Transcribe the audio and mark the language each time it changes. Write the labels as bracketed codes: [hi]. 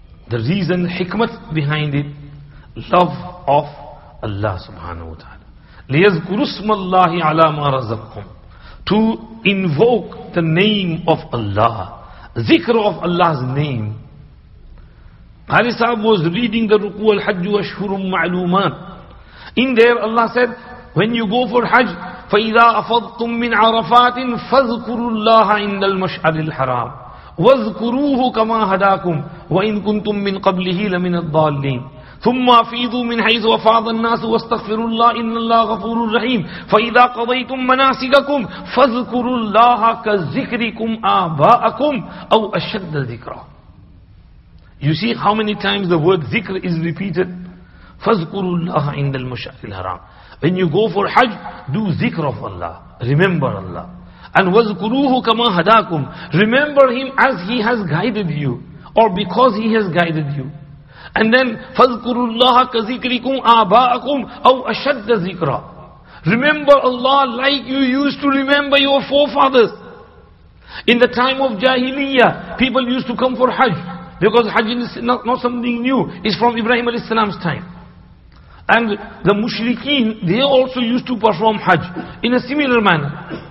[en] The reason, hikmat behind it, love of Allah subhanahu wa ta'ala. [ar] لِيَذْكُرُوا اسْمَ اللَّهِ عَلَى مَا رَزَقْهُمْ. [en] To invoke the name of Allah, zikr of Allah's name. Qari Sahib was reading the Ruku al-Hajj ashhurum ma'lumat. In there Allah said, when you go for Hajj, [ar] فَإِذَا أَفَضْتُم مِّنْ عَرَفَاتٍ فَاذْكُرُوا اللَّهَ عِنْدَ الْمَشْعَرِ الْحَرَامِ وَاذْكُرُوهُ كَمَا هَدَاكُمْ وَإِن كُنتُم مِّن قَبْلِهِ لَمِنَ الضَّالِّينَ ثُمَّ أَفِيضُوا مِنْ حَيْثُ أَفَاضَ النَّاسُ وَاسْتَغْفِرُوا اللَّهَ إِنَّ اللَّهَ غَفُورٌ رَحِيمٌ فَإِذَا قَضَيْتُم مَّنَاسِكَكُمْ فَاذْكُرُوا اللَّهَ كَذِكْرِكُمْ آبَاءَكُمْ أَوْ أَشَدَّ ذِكْرًا. [en] You see how many times the word zikr is repeated? [ar] فَاذْكُرُوا اللَّهَ عِنْدَ الْمَشْعَرِ الْحَرَامِ. [en] When you go for Hajj, do zikr of Allah. Remember Allah. [ar] And وَاذْكُرُوهُ كَمَا هَدَاكُمْ. [en] Remember him as he has guided you, or because he has guided you. [ar] And then فَاذْكُرُوا اللَّهَ كَذِكْرِكُمْ آبَاءَكُمْ أَوْ أَشَدَّ ذِكْرًا. [en] Remember Allah like you used to remember your forefathers. In the time of Jahiliyyah, people used to come for Hajj, because Hajj is not something new. It's from Ibrahim alayhi salam's time. And the mushrikeen, they also used to perform Hajj in a similar manner.